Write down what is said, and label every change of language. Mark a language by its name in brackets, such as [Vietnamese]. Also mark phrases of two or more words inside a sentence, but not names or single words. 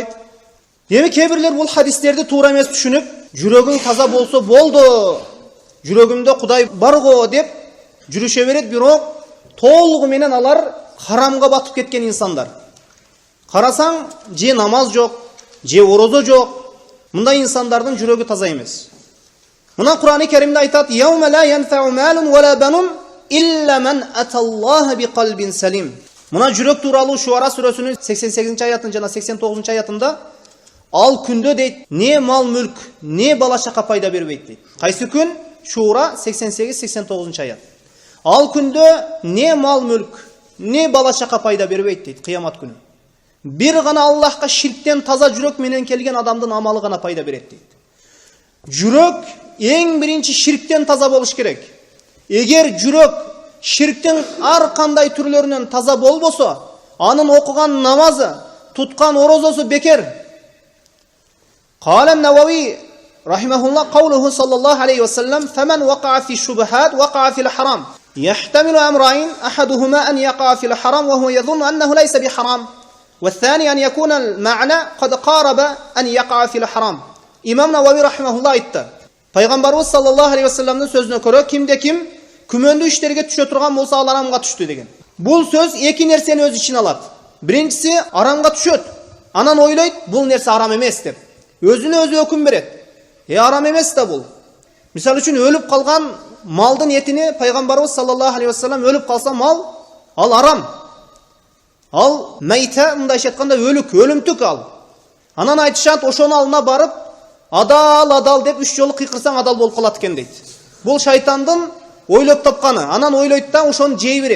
[Kyrgyz] Демек кээ-бирлер бул хадистерди туура эмес түшүнүп, жүрөгүң таза болсо болду, жүрөгүмдө Кудай барго деп жүрүшө берет, бирок толугу менен алар харамга батып кеткен инсандар. Карасаң, же намаз жок, же орозо жок. Мындай инсандардын жүрөгү таза эмес. Мына Кур'ан-ы Керимде айтат: [Arabic] "يوم لا ينفع مال ولا بنون إلا من أتى الله بقلب سليم." [Kyrgyz] Muna жүрөк тууралуу Шуара сүрөсүнүн 88-аятын жана 89-аятында ал күндө дейт, не мал мүлк, не бала чака пайда бербейт дейт. Кайсы күн? Шуара 88-89-аят. Ал күндө не мал мүлк, не бала чака пайда бербейт дейт кыямат күнү. Бир гана Аллахка ширктен таза жүрөк менен келген адамдын амалы гана пайда берет дейт. Жүрөк эң биринчи ширктен таза болуш керек. Егер жүрөк ширктин ар кандай түрлөрүнөн таза болбосо, анын окуган намазы, туткан орозосу бекер. [Arabic] قال النووي رحمه الله قوله صلى الله عليه وسلم فمن وقع في الشبهات وقع في الحرام. يحتمل أمرين أحدهما أن يقع في الحرام وهو يظن أنه ليس بحرام والثاني أن يكون المعنى قد قارب أن يقع في الحرام." [Kyrgyz] İmam Navavi rahimahullah aytты. Пайгамбарыбыз [Arabic] صلى الله عليه وسلم [Kyrgyz] сөзүнө көрө, кимде ким күмөндүү иштерге түшө турган болсо ал арамга түштү деген. Бул сөз эки нерсени өз ичине алат. Биринчиси арамга түшөт. Анан ойлойт, бул нерсе арам эмес деп. Өзүнө өзү өкүм берет. Арам эмес да бул. Мисалы үчүн өлүп калган малдын этини Пайгамбарыбыз [Arabic] صلى الله عليه وسلم [Kyrgyz] өлүп калса мал, ал арам. Ал майта, мындайча айтканда өлүк, өлүмтүк ал. Анан айтышат, ошонун алдына барып, адал деп 3 жолу кыйкырсаң адал болуп калат экен дейт. Бул шайтандын ойлоп тапканы. Анан ойлойт да ошону жей берет.